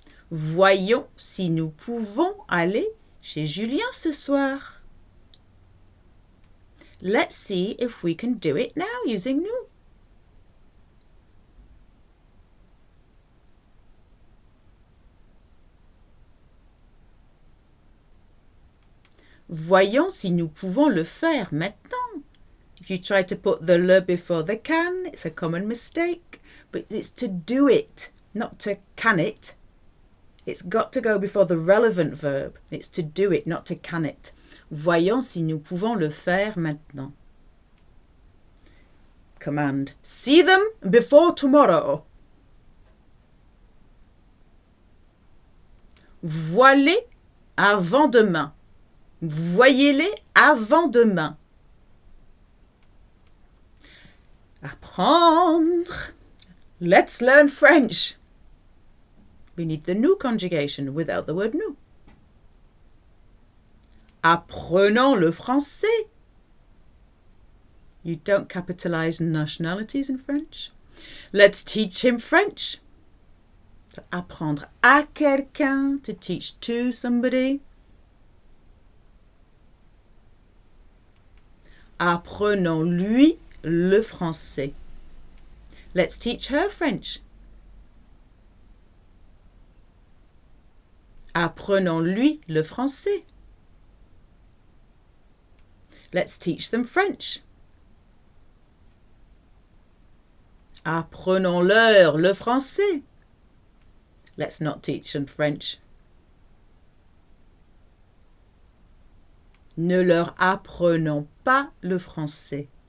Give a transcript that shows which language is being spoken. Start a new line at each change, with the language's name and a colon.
French: Voyons si nous pouvons aller chez Julien ce soir.
English: Let's see if we can do it now using nous.
French: Voyons si nous pouvons le faire maintenant.
English: If you try to put the le before the can, it's a common mistake, but it's to do it, not to can it. It's got to go before the relevant verb. It's to do it, not to can it.
French: Voyons si nous pouvons le faire maintenant.
English: Command. See them before tomorrow.
French: Voilez avant demain. Voyez-les avant demain.
English: Apprendre. Let's learn French. We need the nous conjugation without the word nous.
French: Apprenons le français.
English: You don't capitalize nationalities in French. Let's teach him French. So
French: apprendre à quelqu'un,
English: to teach to somebody.
French: Apprenons-lui le français.
English: Let's teach her French.
French: Apprenons-lui le français.
English: Let's teach them French.
French: Apprenons-leur le français.
English: Let's not teach them French.
French: Ne leur apprenons pas le français.